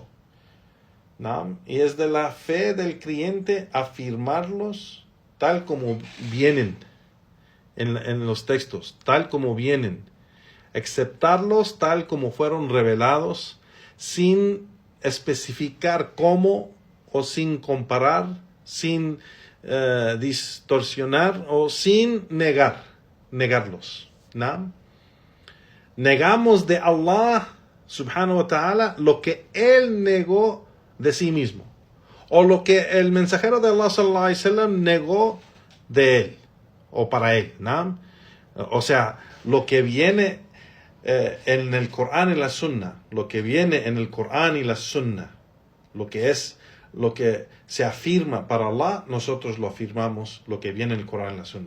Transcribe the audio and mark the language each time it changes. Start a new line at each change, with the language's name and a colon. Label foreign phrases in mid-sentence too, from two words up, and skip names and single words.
Spanish: Y es de la fe del creyente afirmarlos tal como vienen en los textos, tal como vienen, aceptarlos tal como fueron revelados, sin especificar cómo o sin comparar, sin distorsionar o sin negarlos. Negamos de
Arabic: الله سبحانه وتعالى
Spanish: lo que Él negó de sí mismo, o lo que el mensajero de Allah
Arabic: صلى الله عليه وسلم
Spanish: negó de Él, o para Él, ¿no? O sea, lo que viene en el Corán y la Sunna, lo que viene en el Corán y la Sunna, lo que se afirma para Allah, nosotros lo afirmamos, lo que viene en el Corán y la Sunna.